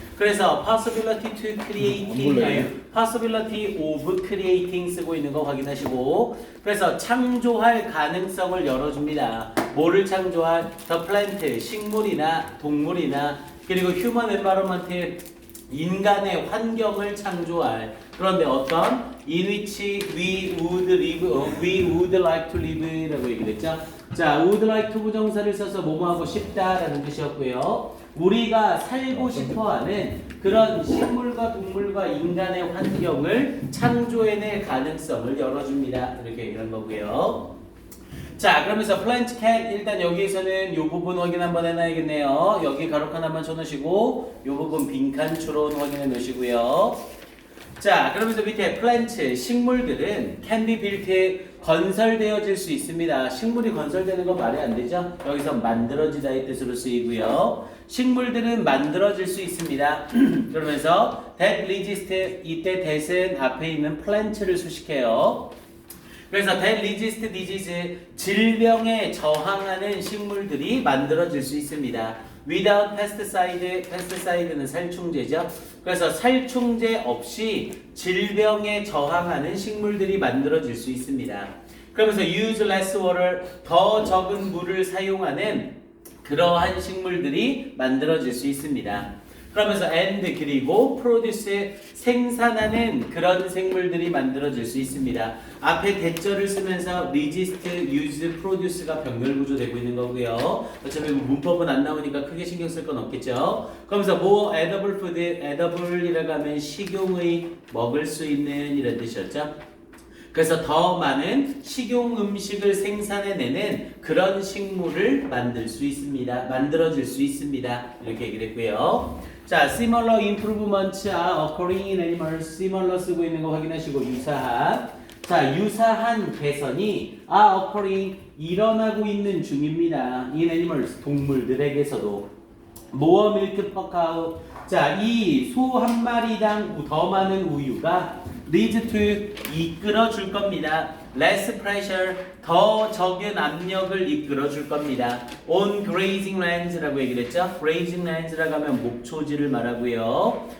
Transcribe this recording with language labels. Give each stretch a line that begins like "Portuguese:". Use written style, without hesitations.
Korean: 그래서
English: possibility to creating, possibility of creating
Korean: 쓰고 있는 거 확인하시고, 그래서 창조할 가능성을 열어줍니다. 뭐를 창조할?
English: The plant,
Korean: 식물이나 동물이나, 그리고
English: human environment,
Korean: 인간의 환경을 창조할. 그런데 어떤?
English: In which we would live, we would like to live
Korean: 라고 얘기했죠. 자,
English: would like to
Korean: 부정사를 써서 뭐뭐 하고 싶다라는 뜻이었고요. 우리가 살고 싶어하는 그런 식물과 동물과 인간의 환경을 창조해낼 가능성을 열어줍니다. 이렇게 얘기한 거고요. 자, 그러면서
English: plant can
Korean: 일단 여기에서는 이 부분 확인 한번 해놔야겠네요. 여기 가로칸 한번 쳐놓으시고 이 부분 빈칸 추론 확인해 놓으시고요. 자, 그러면서 밑에 plant 식물들은
English: can be built
Korean: 건설되어질 수 있습니다. 식물이 건설되는 건 말이 안 되죠. 여기서 만들어지다의 뜻으로 쓰이고요. 식물들은 만들어질 수 있습니다. 그러면서
English: that resist
Korean: 이때 that은 앞에 있는 plant를 수식해요. 그래서
English: that resist disease
Korean: 질병에 저항하는 식물들이 만들어질 수 있습니다.
English: without pesticide,
Korean: pesticide는 살충제죠. 그래서 살충제 없이 질병에 저항하는 식물들이 만들어질 수 있습니다. 그러면서
English: use less water,
Korean: 더 적은 물을 사용하는 그러한 식물들이 만들어질 수 있습니다. 그러면서 and 그리고 produce 생산하는 그런 생물들이 만들어질 수 있습니다. 앞에 대절을 쓰면서 resist, use, produce가 병렬 구조되고 있는 거고요. 어차피 문법은 안 나오니까 크게 신경 쓸 건 없겠죠. 그러면서
English: more edible food,
Korean: edible이라고 하면 식용의 먹을 수 있는 이런 뜻이었죠. 그래서 더 많은 식용 음식을 생산해내는 그런 식물을 만들 수 있습니다. 만들어질 수 있습니다. 이렇게 얘기를 했고요.
English: 자, similar improvements are occurring in animals.
Korean: similar 쓰고 있는 거 확인하시고 유사한. 자, 유사한 개선이
English: are occurring
Korean: 일어나고 있는 중입니다.
English: in animals
Korean: 동물들에게서도.
English: more milk per cow.
Korean: 자, 이 소 한 마리당 더 많은 우유가
English: lead to
Korean: 이끌어 줄 겁니다.
English: less pressure
Korean: 더 적은 압력을 이끌어 줄 겁니다.
English: on grazing lands
Korean: 라고 얘기를 했죠.
English: grazing lands
Korean: 라고 하면 목초지를 말하고요.